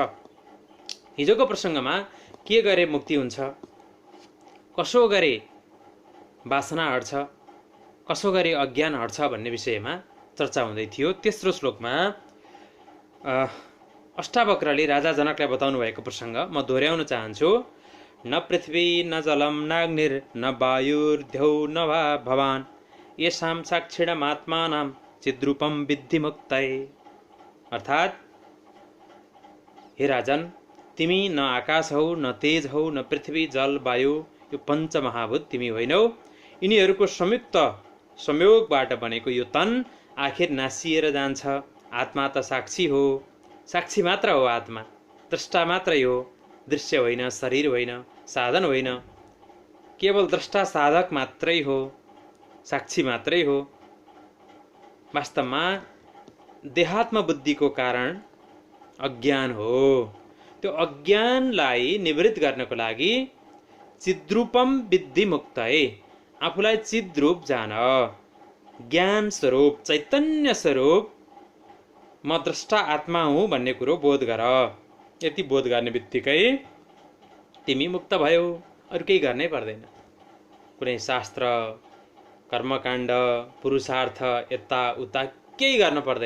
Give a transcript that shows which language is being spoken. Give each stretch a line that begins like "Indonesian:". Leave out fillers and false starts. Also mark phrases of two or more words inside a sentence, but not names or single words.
Nepali: हिजोको प्रसङ्गमा के गरे मुक्ति हुन्छ, कसो गरे वासना हट्छ, कसो गरे अज्ञान हट्छ भन्ने विषयमा चर्चा हुँदै थियो। तेस्रो श्लोकमा अष्टावक्रले राजा जनकलाई बताउनु भएको प्रसङ्ग म दोहोऱ्याउन चाहन्छु।
Sanskrit: न पृथ्वी न जलम नाग्निर न वायुर्ध्यौ न वा भवान येषां साक्षिणमात्मानां चिद्रूपम विद्धि मुक्तये।
Nepali: अर्थात् हे राजन, तिमी न आकाश हौ, न तेज हौ, न पृथ्वी जल वायु, यो पञ्चमहाभूत तिमी होइनौ। यिनीहरूको संयुक्त संयोगबाट बनेको यो तन आखिर नासिएर जान्छ। आत्मा त साक्षी हो, साक्षी मात्र हो आत्मा, द्रष्टा मात्रै हो, दृश्य होइन, शरीर होइन, साधन होइन, केवल द्रष्टा साधक मात्रै हो, साक्षी मात्रै हो। वास्तवमा देहात्म बुद्धिको कारण अज्ञान हो। त्यो अज्ञानलाई निवृत्त गर्नको लागि
Sanskrit: चिद्रूपम विद्धि मुक्तये,
Nepali: आफूलाई चिद्रूप जान, ज्ञान स्वरूप, चैतन्य स्वरूप, म द्रष्टा आत्मा हुँ भन्ने कुरो बोध गर। यति बोध गर्ने बित्तिकै तिमी मुक्त भयो, अरू केही गर्नै पर्दैन। कुनै शास्त्र, कर्मकाण्ड, पुरुषार्थ, यता उता केही गर्न पर्दैन।